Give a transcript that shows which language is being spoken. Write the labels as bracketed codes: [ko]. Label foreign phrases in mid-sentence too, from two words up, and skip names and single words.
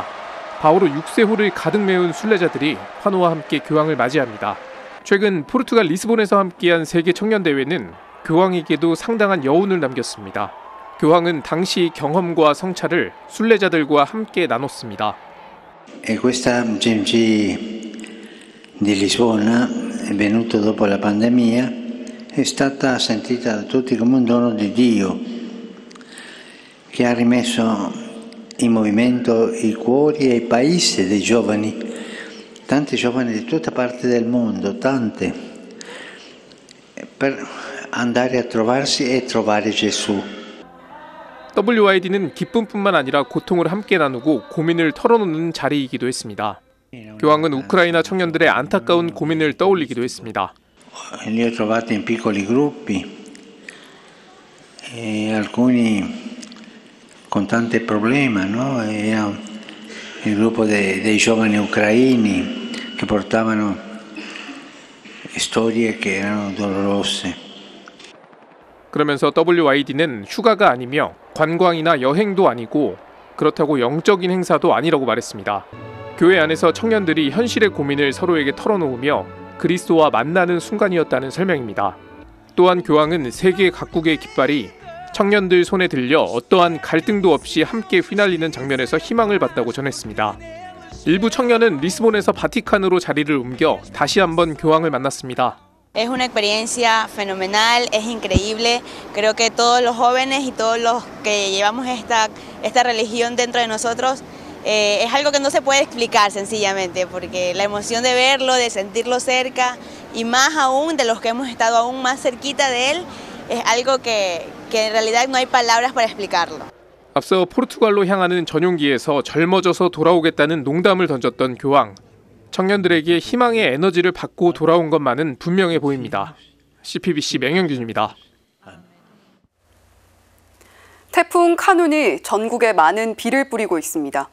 [ko] 바오로 6세호를 가득 메운 순례자들이 환호와 함께 교황을 맞이합니다. 최근 포르투갈 리스본에서 함께한 세계 청년대회는 교황에게도 상당한 여운을 남겼습니다. 교황은 당시 경험과 성찰을 순례자들과 함께 나눴습니다. [it] Questa GMG di Lisbona, venuto dopo la pandemia, è stata sentita da tutti come un dono di Dio, che ha rimesso in movimento i cuori e i paesi dei giovani, tanti giovani di tutta parte del mondo, tante, per andare a trovarsi e trovare Gesù. [ko] WID는 기쁨뿐만 아니라 고통을 함께 나누고 고민을 털어놓는 자리이기도 했습니다. 교황은 우크라이나 청년들의 안타까운 고민을 떠올리기도 했습니다. [it] Li ho trovati in piccoli gruppi, e alcuni con tanti problemi, no? Era il gruppo dei giovani ucraini che portavano storie che erano dolorose. [ko] 그러면서 WID는 휴가가 아니며 관광이나 여행도 아니고 그렇다고 영적인 행사도 아니라고 말했습니다. 교회 안에서 청년들이 현실의 고민을 서로에게 털어놓으며 그리스도와 만나는 순간이었다는 설명입니다. 또한 교황은 세계 각국의 깃발이 청년들 손에 들려 어떠한 갈등도 없이 함께 휘날리는 장면에서 희망을 봤다고 전했습니다. 일부 청년은 리스본에서 바티칸으로 자리를 옮겨 다시 한번 교황을 만났습니다. [es] Es una experiencia fenomenal, es increíble. Creo que todos los jóvenes y todos los que llevamos esta religión dentro de nosotros es algo que no se puede explicar sencillamente, porque la emoción de verlo, de sentirlo cerca y más aún de los que hemos estado aún más cerquita de él, es algo que en realidad no hay palabras para explicarlo. [ko] 앞서 포르투갈로 향하는 전용기에서 젊어져서 돌아오겠다는 농담을 던졌던 교황. 청년들에게 희망의 에너지를 받고 돌아온 것만은 분명해 보입니다. CPBC 맹현균입니다. 태풍 카눈이 전국에 많은 비를 뿌리고 있습니다.